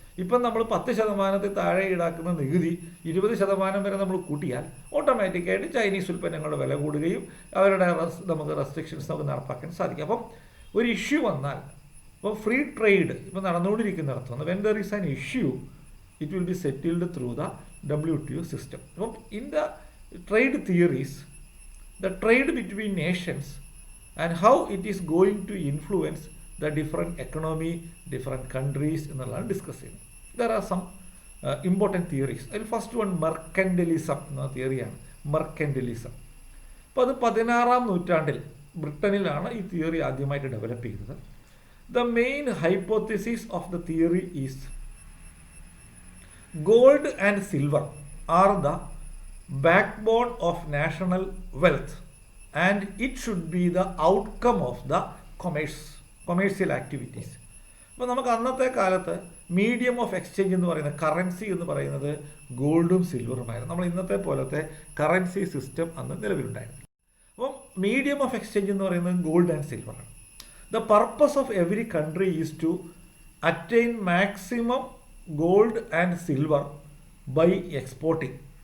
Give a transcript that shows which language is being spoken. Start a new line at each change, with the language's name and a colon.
Malayalam: ഇപ്പം നമ്മൾ 10% താഴെ ഈടാക്കുന്ന നികുതി 20% വരെ നമ്മൾ കൂട്ടിയാൽ ഓട്ടോമാറ്റിക്കായിട്ട് ചൈനീസ് ഉൽപ്പന്നങ്ങളുടെ വില കൂടുകയും അവരുടെ നമുക്ക് റെസ്ട്രിക്ഷൻസ് നമുക്ക് നടപ്പാക്കാൻ സാധിക്കും. അപ്പം ഒരു ഇഷ്യൂ വന്നാൽ ഇപ്പോൾ ഫ്രീ ട്രേഡ് ഇപ്പം നടന്നുകൊണ്ടിരിക്കുന്നിടത്തുനിന്ന്
English: When there is an issue it will be settled through the WTO system. In the trade theories, the trade between nations and how it is going to influence the different economy, different countries
Malayalam: എന്നുള്ളതാണ് discuss ചെയ്യുന്നത്.
English: There are some important theories.
Malayalam: അതിൽ first one mercantilism എന്ന തിയറിയാണ്. Mercantilism അപ്പോൾ അത് 16-ാം നൂറ്റാണ്ടിൽ ബ്രിട്ടനിലാണ് ഈ theory ആദ്യമായിട്ട് develop ചെയ്തത്.
English: The main hypothesis of the theory is gold and silver are the backbone of national wealth and it should be the outcome of the commercial activities.
Malayalam: അപ്പോൾ നമുക്ക് അന്നത്തെ കാലത്ത് മീഡിയം ഓഫ് എക്സ്ചേഞ്ച് എന്ന് പറയുന്നത്, currency എന്ന് പറയുന്നത് ഗോൾഡും സിൽവറുമായിരുന്നു. നമ്മൾ ഇന്നത്തെ പോലത്തെ കറൻസി സിസ്റ്റം അന്ന് നിലവിലുണ്ടായിരുന്നു. അപ്പം മീഡിയം ഓഫ് എക്സ്ചേഞ്ച് എന്ന് പറയുന്നത് gold and സിൽവറാണ്.
English: The purpose of every country is to attain maximum gold and silver by exporting.